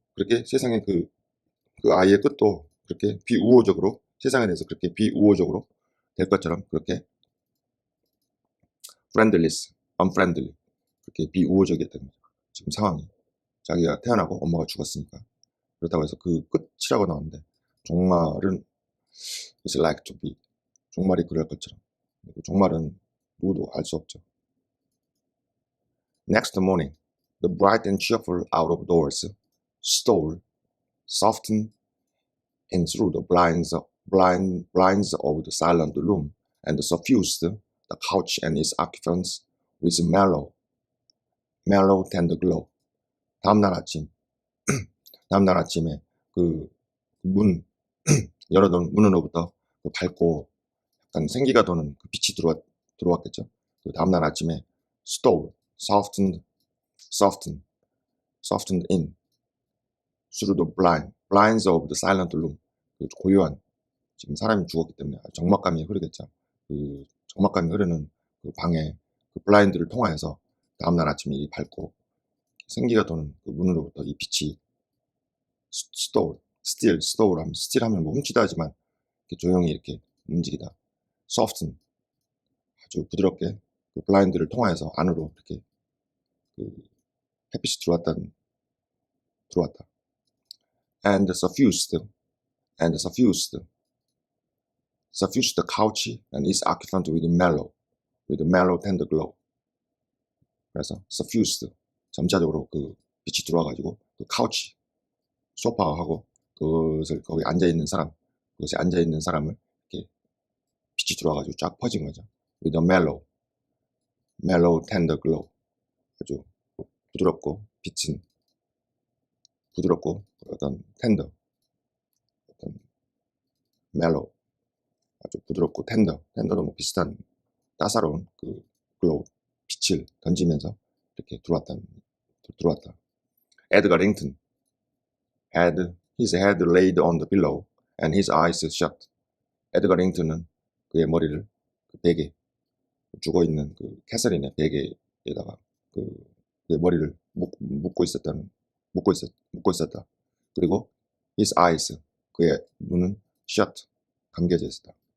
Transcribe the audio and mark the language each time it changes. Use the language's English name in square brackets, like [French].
[Korean] 그렇게 세상의 그 아이의 끝도 그렇게 비우호적으로, 세상에 대해서 그렇게 비우호적으로 될 것처럼 그렇게 friendless, unfriendly, 그렇게 비우호적이었다는 거죠. 지금 상황이. 자기가 태어나고 엄마가 죽었으니까. 그렇다고 해서 그 끝이라고 나오는데 종말은 [English] is like to be. [Korean] 종말이 그럴 것처럼. 종말은 누구도 알 수 없죠. [English] Next morning, the bright and cheerful out of doors stole, softened in through the blinds of the silent room and suffused the couch and its occupants with mellow, tender glow. [Korean] 다음날 아침에 그 문, 열어둔 문으로부터 밝고 약간 생기가 도는 그 빛이 들어왔겠죠. 그 다음날 아침에 [English] stole, softened in through the blinds of the silent room. [Korean] 그 고요한, 지금 사람이 죽었기 때문에 적막감이 흐르겠죠. 그 적막감이 흐르는 그 방에 그 블라인드를 통하여서 다음날 아침에 이 밝고 생기가 도는 그 문으로부터 이 빛이 stole 하면 뭐 훔치다 하지만 이렇게 조용히 이렇게 움직이다. soften, 아주 부드럽게 그 블라인드를 통하여서 안으로 이렇게 그 햇빛이 들어왔다. [English] And suffused the couch and its occupant with mellow, tender glow. [Korean] 그래서 suffused, 점차적으로 그 빛이 들어와가지고 그 카우치, 소파하고 그것을 거기 앉아 있는 사람을 이렇게 빛이 들어와가지고 쫙 퍼진 거죠. [English] With a mellow, tender glow. [Korean] 아주 부드럽고 어떤 tender, 어떤 mellow, 아주 부드럽고 텐더도 뭐 비슷한 따사로운 그 글로우, 빛을 던지면서 이렇게 들어왔다. [English] 에드가 링턴 had his head laid on the pillow and his eyes shut. [Korean] 에드가 링턴은 그의 머리를 그 베개, 죽어있는 그 캐서린의 베개에다가 그의 머리를 묶고 있었다. 그리고 his eyes, 그의 눈은 shut, 감겨져 있었다.